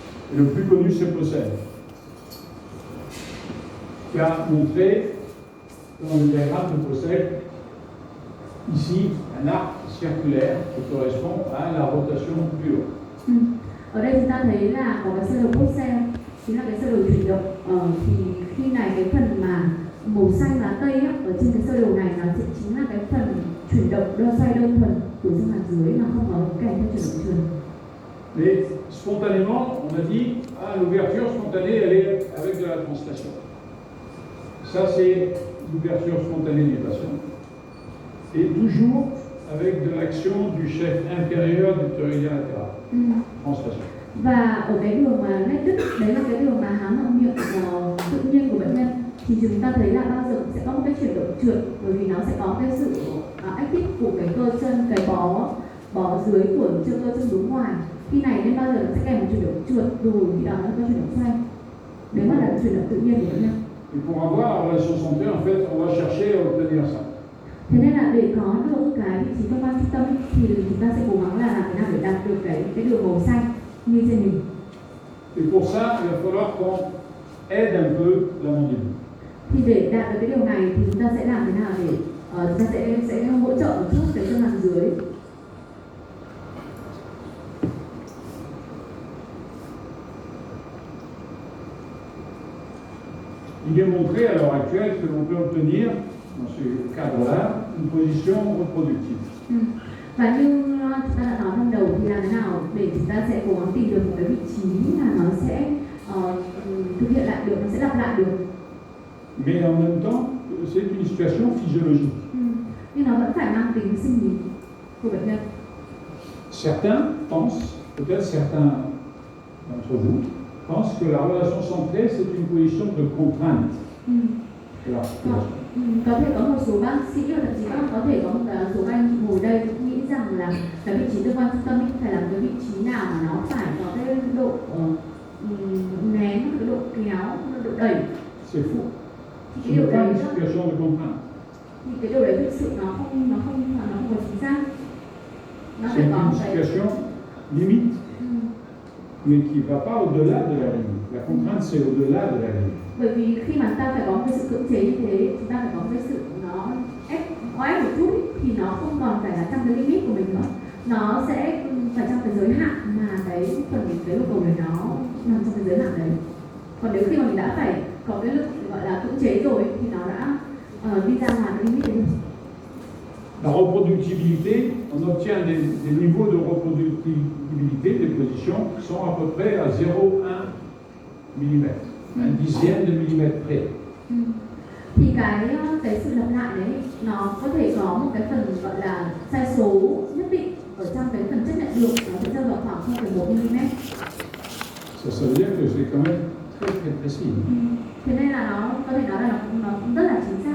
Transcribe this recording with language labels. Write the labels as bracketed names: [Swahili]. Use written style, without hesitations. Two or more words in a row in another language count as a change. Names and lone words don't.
[French] Et le plus connu, c'est Possel, qui a montré dans le diagramme de Possel ici un arc circulaire qui correspond à la rotation pure. [Vietnamese] Ở đây chúng ta thấy là có cái sơ đồ Possel, chính là cái sơ đồ chuyển động. Thì khi này cái phần mà màu xanh lá cây á, ở trên cái sơ đồ này nó sẽ chính là cái phần chuyển động xoay đơn thuần của dương hạt dưới mà không có kèm theo chuyển động trượt. [French] Mais spontanément, on a dit, l'ouverture spontanée, elle est avec de la translation. Ça, c'est l'ouverture spontanée des patients. Et toujours avec de l'action du chef intérieur du ptéridien latéral. Translation. [Vietnamese] Và ở cái đường mà nét đứt, đấy là cái đường mà há họng miệng tự nhiên của bệnh nhân, thì chúng ta thấy là bao giờ sẽ có một cái chuyển động trượt, bởi vì nó sẽ có cái sự active của cái cơ chân, cái bó dưới của cơ chân đối ngoài. Khi này nên bao giờ nó sẽ kèm một chuyển động trượt, rồi khi đó nó có chuyển động xoay. Đấy mà là chuyển động tự nhiên của bệnh nhân. [French] Et pour avoir la relation santé, en fait, on va chercher à obtenir ça. [Vietnamese] Thế nên là để có được cái vị trí cơ quan trung tâm thì chúng ta sẽ cố gắng là làm thế nào để đạt được cái đường màu xanh như trên hình. [French] Et pour ça, il va falloir qu'on aide un peu la mandibule. [Vietnamese] Thì để đạt được cái điều này thì chúng ta sẽ làm thế nào để chúng ta sẽ hỗ trợ một chút cái chân hàm dưới. [French] Il est montré à l'heure actuelle que l'on peut obtenir, dans ce cadre-là, une position reproductive. [Vietnamese] Và như chúng ta đã nói ban đầu thì làm thế nào để chúng ta sẽ cố gắng tìm được một cái vị trí mà nó sẽ thực hiện lại được, nó sẽ lặp lại được. [French] Mais en même temps, c'est une situation physiologique. [Vietnamese] Nhưng nó vẫn phải mang tính sinh lý của bệnh nhân. [French] Certains pensent, peut-être certains d'entre vous, pensent que la relation centrée, c'est une position de contrainte. [Vietnamese] Có thể có một số bác sĩ và thậm chí có thể có một số anh ngồi đây cũng nghĩ rằng là cái vị trí cơ quan trung tâm phải là cái vị trí nào mà nó phải có cái độ nén, cái độ kéo, độ đẩy. [French] C'est faux. [Vietnamese] Thì cái điều đấy [French] une situation de contrainte. [Vietnamese] Thì cái điều đấy thực sự nó không có chính xác. Nó phải có một [French] cái situation limite, mais qui ne va pas au-delà de la limite. La contrainte, c'est au-delà de la limite. [Vietnamese] Bởi vì khi mà ta phải có một cái sự cưỡng chế như thế, chúng ta phải có một cái sự nó ép một chút thì nó không còn phải là trong cái limit của mình nữa. Nó sẽ phải trong cái giới hạn mà cái phần cái yêu cầu này nó nằm trong cái giới hạn đấy. Còn nếu khi mà mình đã phải có cái lực gọi là cưỡng chế rồi thì nó đã đi ra ngoài cái limit đấy. [French] La reproductibilité, on obtient des niveaux de reproductibilité des positions qui sont à peu près à 0,1 mm, un dixième de millimètre près. [Vietnamese] Thì cái sự lặp lại đấy nó có thể có một cái phần gọi là sai số nhất định ở trong cái phần chấp nhận được, nó sẽ rơi vào khoảng 0,1 mm. [French] Ça veut dire que c'est quand même très précis. [Vietnamese] Thế nên là nó có thể nói là nó cũng rất là chính xác.